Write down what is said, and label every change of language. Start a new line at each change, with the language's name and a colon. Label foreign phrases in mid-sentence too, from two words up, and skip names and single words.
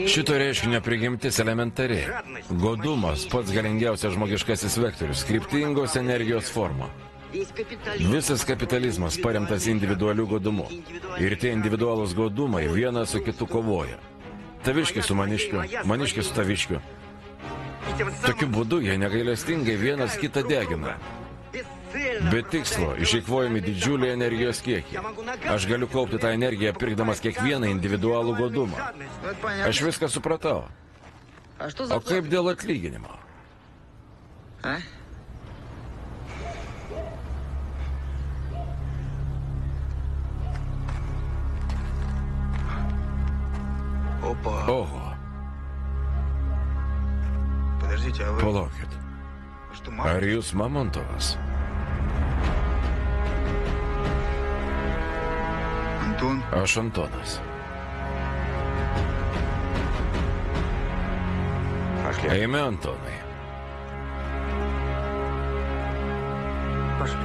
Lithuanian: Šito reiškinio prigimtis elementari. Godumas pats galingiausias žmogiškasis vektorius, kryptingos energijos forma.
Russian: Весь капитализм...
Lithuanian: Visas kapitalizmas paremtas individualiu godumu. Ir tie individualūs godumai vienas su kitu kovoja. Taviškis su maniškiu, maniškis su taviškiu. Tokiu būdu jie negailestingai vienas kitą degina. Be tikslo išeikvojami didžiuliai energijos kiekiai. Aš galiu kaupti tą energiją, pirkdamas kiekvieną individualų godumą.
Russian: Ну, это понятно.
Lithuanian: Aš viską supratau.
Russian: А что за...
Lithuanian: O kaip dėl atlyginimo?
Russian: А? Опа.
Lithuanian: Oho,
Russian: Подождите, а вы
Lithuanian: palaukit.
Russian: что, мама?
Lithuanian: Ar jūs Mamontovas?
Russian: Антон?
Lithuanian: Aš Antonas.
Russian: пошли.
Lithuanian: Eime, Antonai.
Russian: Пошли.